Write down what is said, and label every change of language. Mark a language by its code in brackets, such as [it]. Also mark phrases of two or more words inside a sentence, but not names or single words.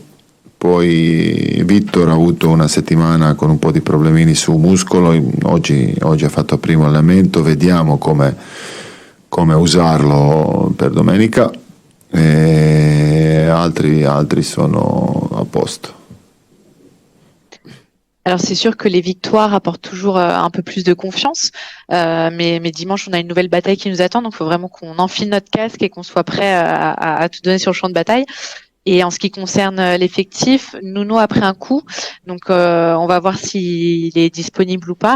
[it] Poi Vittor ha avuto una settimana con un po' di problemini su muscolo, oggi ha fatto il primo allenamento, vediamo come usarlo per domenica, e altri sono a posto. [fr] Alors c'est sûr que les victoires apportent toujours un peu plus de confiance, mais dimanche on a une nouvelle bataille qui nous attend, donc il faut vraiment qu'on enfile notre casque et qu'on soit prêt à tout donner sur le champ de bataille. Et en ce qui concerne l'effectif, Nuno a pris un coup, donc on va voir s'il est disponible ou pas.